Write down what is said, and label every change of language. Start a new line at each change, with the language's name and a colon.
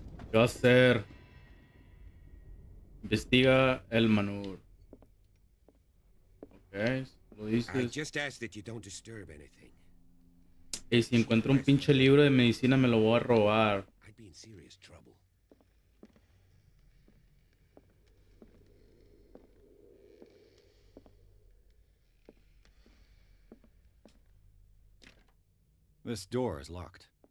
Spanish: ¿Qué va a hacer? Investiga el Manur. Ok, lo
English: I
Spanish: dices.
English: just ask that you don't disturb anything.
Spanish: Y si encuentro un pinche libro de medicina me lo voy a robar.
English: I'd be in serious trouble. This door is locked.